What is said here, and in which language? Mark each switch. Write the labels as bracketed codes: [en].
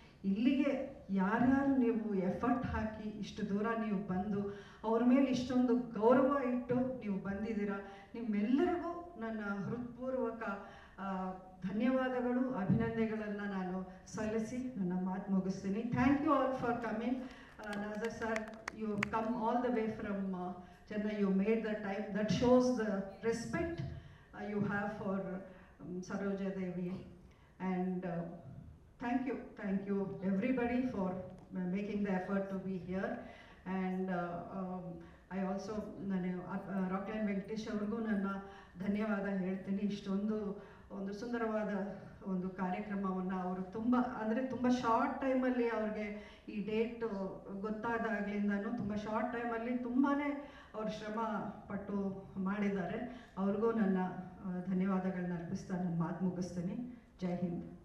[kn] ಇಲ್ಲಿಗೆ ಯಾರ್ಯಾರು ನೀವು ಎಫರ್ಟ್ ಹಾಕಿ ಇಷ್ಟು ದೂರ ನೀವು ಬಂದು ಅವ್ರ ಮೇಲೆ ಇಷ್ಟೊಂದು ಗೌರವ ಇಟ್ಟು ನೀವು ಬಂದಿದ್ದೀರಾ, ನಿಮ್ಮೆಲ್ಲರಿಗೂ ನನ್ನ ಹೃತ್ಪೂರ್ವಕ ಧನ್ಯವಾದಗಳು, ಅಭಿನಂದನೆಗಳನ್ನು ನಾನು ಸಲ್ಲಿಸಿ ನನ್ನ ಮಾತು ಮುಗಿಸ್ತೀನಿ. [en] Thank you all for coming. Nazar sir, you come all the way from Chennai, you made the time. That shows the respect you have for Saroja Devi. And thank you everybody for making the effort to be here. And I also [kn] Rockline Venkatesh ಅವ್ರಿಗೂ ನನ್ನ ಧನ್ಯವಾದ ಹೇಳ್ತೀನಿ. ಇಷ್ಟೊಂದು ಒಂದು ಸುಂದರವಾದ ಒಂದು ಕಾರ್ಯಕ್ರಮವನ್ನು ಅವರು ತುಂಬ ಶಾರ್ಟ್ ಟೈಮಲ್ಲಿ ಅವ್ರಿಗೆ ಈ ಡೇಟ್ ಗೊತ್ತಾದಾಗಲಿಂದನೂ ತುಂಬ ಶಾರ್ಟ್ ಟೈಮಲ್ಲಿ ತುಂಬಾ ಅವ್ರು ಶ್ರಮ ಪಟ್ಟು ಮಾಡಿದ್ದಾರೆ. ಅವ್ರಿಗೂ ನನ್ನ ಧನ್ಯವಾದಗಳನ್ನ ಅರ್ಪಿಸ್ತಾ ನನ್ನ ಮಾತು ಮುಗಿಸ್ತೀನಿ. ಜೈ ಹಿಂದ್.